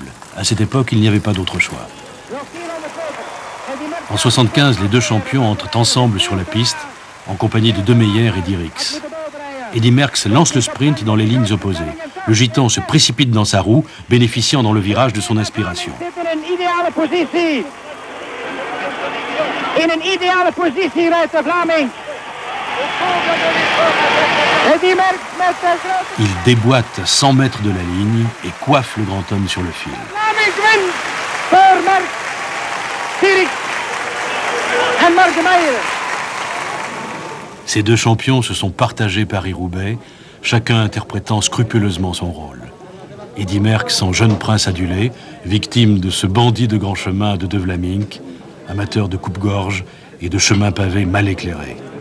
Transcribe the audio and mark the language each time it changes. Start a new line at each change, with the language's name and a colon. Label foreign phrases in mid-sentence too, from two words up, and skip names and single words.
French: À cette époque, il n'y avait pas d'autre choix. En 75, les deux champions entrent ensemble sur la piste, en compagnie de De Meyer et Dirix. Eddy Merckx lance le sprint dans les lignes opposées. Le Gitan se précipite dans sa roue, bénéficiant dans le virage de son inspiration.
Dutch: In een ideale positie rijdt de Vlaming. Eddy Merckx met de grote...
French: Il déboîte à 100 mètres de la ligne et coiffe le grand homme sur le fil.
Dutch: Vlaming wint voor Merckx, Dirix en Marc de Meyer.
French: Ces deux champions se sont partagés Paris-Roubaix, chacun interprétant scrupuleusement son rôle. Eddy Merckx en jeune prince adulé, victime de ce bandit de grand chemin de Vlaminck, amateur de coupe-gorge et de chemins pavés mal éclairés.